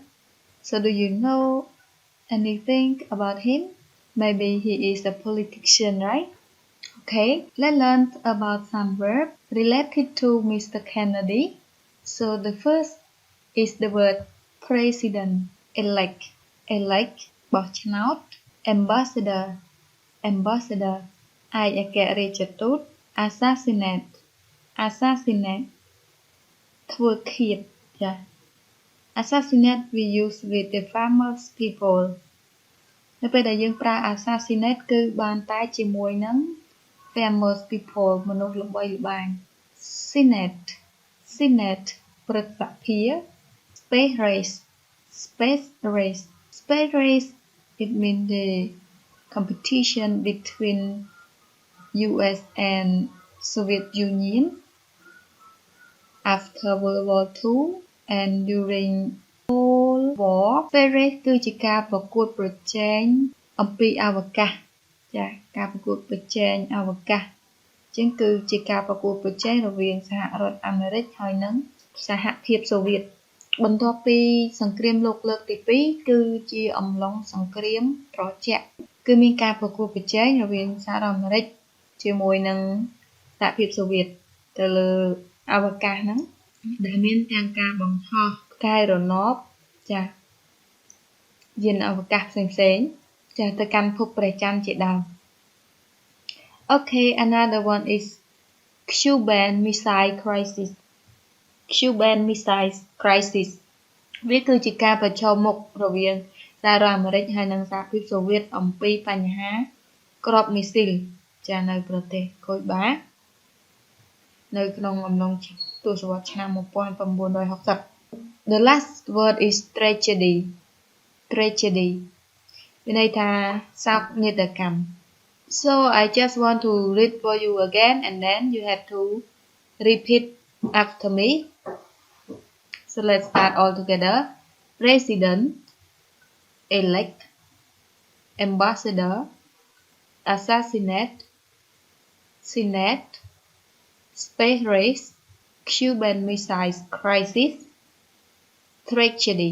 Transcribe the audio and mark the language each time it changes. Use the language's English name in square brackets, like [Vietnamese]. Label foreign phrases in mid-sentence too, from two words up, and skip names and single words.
[English] So do you know anything about him? Maybe he is a politician, right? Okay, let's learn about some verbs related to Mr. Kennedy. So the first is the word president, elect, [Khmer] បោះឆ្នោត ambassador, ឯកអគ្គរដ្ឋទូត assassinate, ធ្វើឃាត ចា៎ [English] assassinate we use with the famous people [Khmer] នៅពេលដែលយើងប្រើ assassinate គឺបានតែជាមួយនឹង [English] famous people [Khmer] មនុស្សល្បីល្បាញ Senate ព្រឹទ្ធសភា [English] Space race Space race it means the competition between US and Soviet Union after World War II and during Cold War Space race [Khmer] គឺជាការប្រកួតប្រជែងអំពីអវកាស ចា៎ការប្រកួតប្រជែងអវកាសអញ្ចឹងគឺជាការប្រកួតប្រជែងរវាងសហរដ្ឋអាមេរិកហើយនិងសហ ភាពសូវៀតបន្ទាប់ពីសង្គ្រាមលោកលើកទី2គឺជាអំឡុងសង្គ្រាមត្រជាក់គឺមានការប្រកួតប្រជែងរវាងសហរដ្ឋអាមេរិកជាមួយនឹងសហភាពសូវៀតទៅលើអវកាសហ្នឹងដែលមានទាំងការបង្ហោះផ្កាយរណបចាយានអវកាសផ្សេងៗចាទៅកាន់ភពព្រះច័ន្ទជាដើម [English] Okay, another one is Cuban Missile Crisis. [Khmer] Cuban Missile Crisis វាគឺជាការប្រឈមមុខរវាងសហរដ្ឋអាមេរិកហើយនិងសហភាពសូវៀតអំពីបញ្ហាគ្រាប់មីស៊ីលចានៅប្រទេសកុយបានៅក្នុងអំឡុងទសវត្សរ៍ឆ្នាំ1960 [English] The last word is tragedy [Khmer] មានន័យថាសោកនាដកម្ម [English] So I just want to read for you again and then you have to repeat after me. So let's start all together. President, elect, ambassador, assassinate, Senate, space race, Cuban Missile Crisis, tragedy.